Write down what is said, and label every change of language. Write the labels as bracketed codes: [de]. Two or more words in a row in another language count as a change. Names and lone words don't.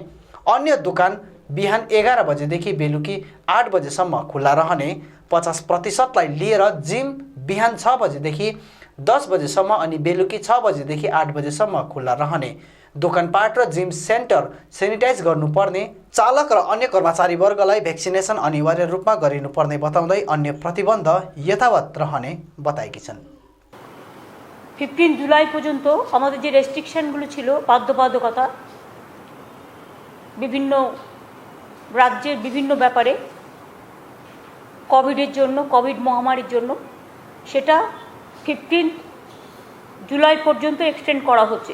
[ne] अन्य दुकान बिहान 11 बजेदेखि बेलुकी 8 बजेसम्म खुल्ला रहने, 50%लाई लिएर जिम बिहान 6 बजेदेखि 10 बजेसम्म अनि बेलुकी 6 बजेदेखि 8 बजेसम्म खुल्ला रहने, दोकानपाट र जिम सेन्टर सेनिटाइज गर्नुपर्ने, चालक र अन्य कर्मचारी वर्गलाई भ्याक्सिनेसन अनिवार्य रूपमा गरिनुपर्ने बताउँदै अन्य प्रतिबन्ध यथावत रहने बताएकी छन्। [bn] 15 जुलाई পর্যন্ত আমাদের যে রেস্ট্রিকশনগুলো ছিল বাধ্যবাধকতা বিভিন্ন রাজ্যের বিভিন্ন ব্যাপারে কোভিডের জন্য কোভিড মহামারীর জন্য সেটা 15 জুলাই পর্যন্ত এক্সটেন্ড করা হচ্ছে।